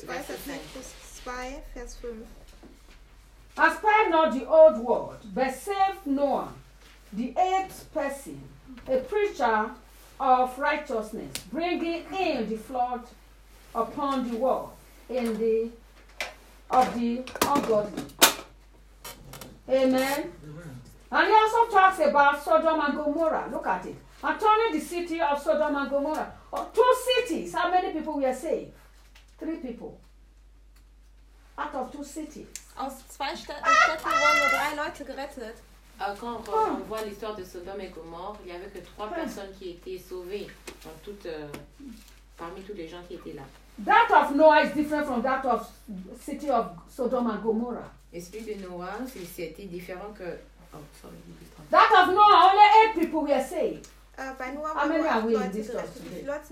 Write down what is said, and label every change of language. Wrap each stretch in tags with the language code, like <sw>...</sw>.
<en>verse 5. And spare not the old world, but save Noah, the eighth person, a preacher of righteousness, bringing in the flood upon the world in the of the ungodly. Amen. Amen. And he also talks about Sodom and Gomorrah. Look at it. And turning the city of Sodom and Gomorrah. Oh, two cities. How many people were saved? Three people. Out of two cities.</en> <de>Aus zwei Städten wurden nur drei Leute gerettet.</de> <fr>Quand on voit l'histoire de Sodom et Gomorrah, il n'y avait que trois personnes qui étaient sauvées dans parmi tous les gens qui étaient là.</fr> <en>That of Noah is different from that of city of Sodom and Gomorrah.</en> <fr>Et celui de Noah, c'était différent que.</fr> <en>That of Noah, only 8 people were saved. By Noah, how many are we in this church today?</en>